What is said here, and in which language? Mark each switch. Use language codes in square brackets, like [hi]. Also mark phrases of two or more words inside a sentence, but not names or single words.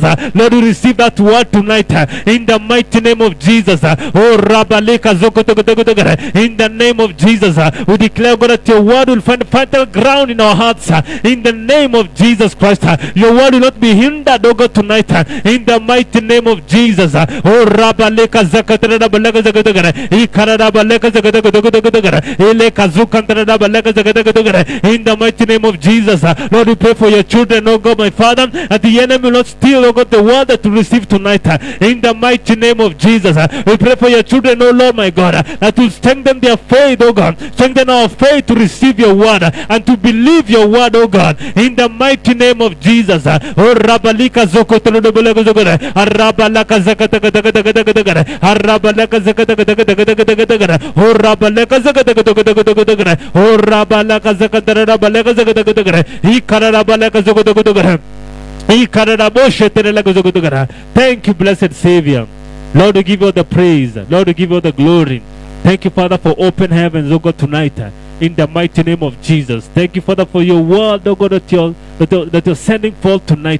[en] Lord, we receive that word tonight, in the mighty name of Jesus. Oh Rabaleka Zokotogotogotogara, in the name of Jesus, we declare, God, that your word will find fertile ground in our hearts, in the name of Jesus Christ. Your word will not be hindered, oh God, tonight, in the mighty name of Jesus. Oh Rabaleka Zakatara Balaka Zakotogara, Ikarada Baleka Zakotogotogara, Eleka Zukantara Balaka Zakotogara, in the mighty name of Jesus. Lord, we pray for your children, oh God, my Father, that the enemy will not steal, oh God, the word that we receive tonight, in the mighty name of Jesus. We pray for your children, oh Lord my God, that will strengthen their faith, oh God. Strengthen our faith to receive your word and to believe your word, oh God, in the mighty name of Jesus. Oh Rabalika Zokotolobologozogoda, Arabalaka Zakatakatakatakatakatagada, Arabalaka Zakatakatakatakatakatagada, Oh Rabalaka Zakatakatakatagada, Oh Rabalaka Zakatarabalaka Zakatakatakada, Ikarabalaka Zokotokotogada. Thank you, blessed Savior. Lord, we give you the praise. Lord, we give you the glory. Thank you, Father, for open heavens, oh God, tonight. In the mighty name of Jesus. Thank you, Father, for your word, oh God, that you're sending forth tonight.